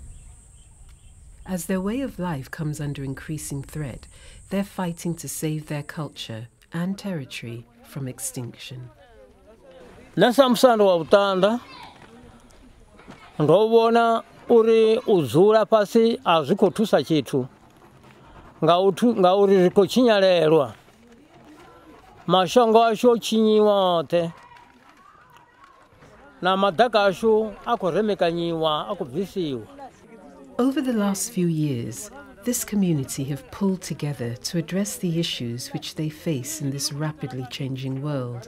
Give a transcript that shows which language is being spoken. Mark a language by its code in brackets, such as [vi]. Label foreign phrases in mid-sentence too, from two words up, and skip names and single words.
[en] As their way of life comes under increasing threat, they're fighting to save their culture and territory from extinction. [sn] Nasamsando wa utanda ndobona uri uzula pasi azikotusa chitu nga uri rikochinyalelwa mashongo asho chinyiwote na madaka asho akoremekanyiwa akubvisiwa. [en] Over the last few years, this community have pulled together to address the issues which they face in this rapidly changing world.